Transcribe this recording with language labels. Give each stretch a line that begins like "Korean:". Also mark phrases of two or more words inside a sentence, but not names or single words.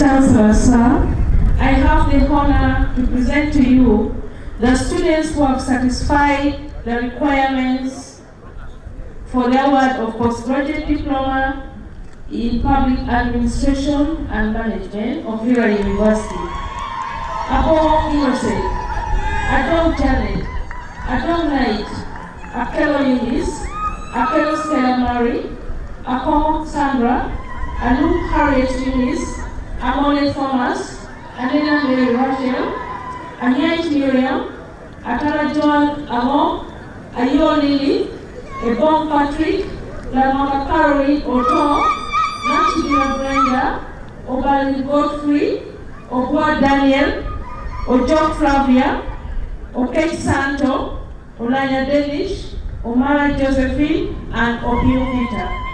English: Chancellor, sir, I have the honor to present to you the students who have satisfied the requirements for the award of postgraduate diploma in Public Administration and Management of Lira University. Abo Innocent, Adon Janet, Adon Knight, Akelo Eunice, Akelo Stella Mary, Ako Sandra, Anu Harriet Eunice, Amone Thomas, Anena Mary Rachel, Anyait Miriam, Atara John Amon, Ayo Lily, Ebon Patrick, Lamaka Caroline Oton, Natsugira Brenda, Obali Godfrey, Ogwa Daniel, Ojo Flavia, Okech Santo, Olanya Denish, Omara Josephine, and Obio Peter.